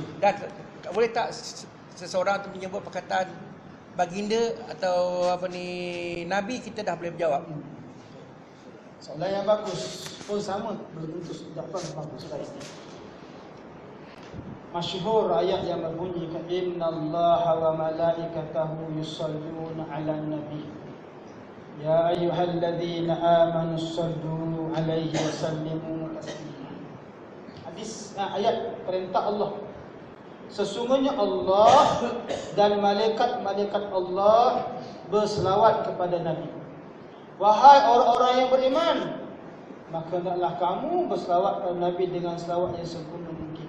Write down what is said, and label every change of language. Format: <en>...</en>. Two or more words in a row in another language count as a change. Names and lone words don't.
<ms>Dan boleh tak seseorang tu menyebut perkataan baginda atau apa ni Nabi, kita dah boleh menjawab. Soalan yang bagus pun sama, belum tentu jawapan bagus lagi. Masyhur ayat yang berbunyi</ms> <ar>إن الله وملائكته يصلون على النبي. يا أيها الذين آمنوا صلوا عليه وسلموا تسليما.</ar> <ms>Hadis ayat perintah Allah. Sesungguhnya Allah dan malaikat-malaikat Allah berselawat kepada Nabi. Wahai orang-orang yang beriman, maka hendaklah kamu berselawat kepada Nabi dengan selawat yang sempurna mungkin.</ms>